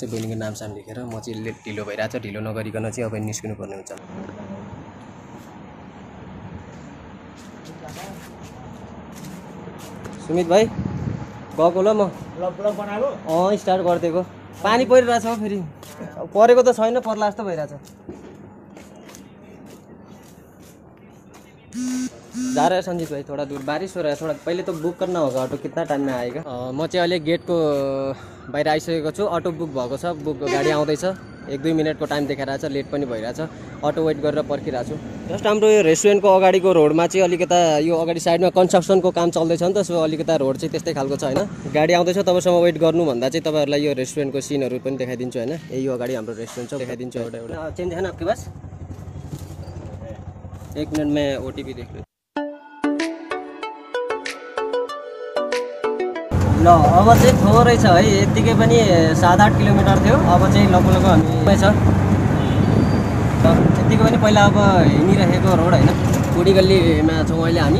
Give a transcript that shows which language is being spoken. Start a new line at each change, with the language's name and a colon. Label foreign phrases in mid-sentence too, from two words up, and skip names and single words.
Nepali: बहिनीको नामसाम लेखेर म चाहिँ ढिलो भइरहेको छ, ढिलो नगरिकन चाहिँ अब निस्किनु पर्ने हुन्छ। सुमित भाइ गएको ल, म स्टार्ट गरिदिएको। पानी परिरहेछ फेरि, परेको त छैन, पर्ला जस्तो भइरहेछ।
Hindi: जा रहा है संजीत भाई, थोड़ा दूर बारिश हो रहा है, थोड़ा पहले तो बुक करना होगा ऑटो, कितना टाइम में आएगा।
Nepali: म चाहिँ अहिले गेटको बाहिर आइसकेको छु। अटो बुक भएको छ, गाडी आउँदैछ, 1-2 मिनटको टाइम देखाइरहेछ, लेट पनि भइरहेछ। अटो वेट गरेर पर्खिरहेको छु। जस्ट हाम्रो यो रेस्टुरेन्टको अगाडिको रोडमा चाहिँ अलिकता यो अगाडि साइडमा कन्स्ट्रक्सनको काम चल्दैछ नि त। सो अलिकता रोड चाहिँ त्यस्तै खालको छ होइन। गाडी आउँदैछ, तबसम्म वेट गर्नु भन्दा चाहिँ तपाईँहरूलाई यो रेस्टुरेन्टको सिनहरू पनि देखाइदिन्छु होइन। यो अगाडि हाम्रो रेस्टुरेन्ट छ, देखाइदिन्छु एउटा चेन्ज छैन
Hindi: आपके पास। 1 मिनट में ओटिपी देख लो।
Nepali: ल अब चाहिँ थोरै छ है, यत्तिकै पनि 7-8 किलोमिटर थियो, अब चाहिँ लगभग हामी छ। यत्तिकै पनि पहिला अब हिँडिरहेको रोड होइन, बुढी गल्लीमा छौँ अहिले हामी।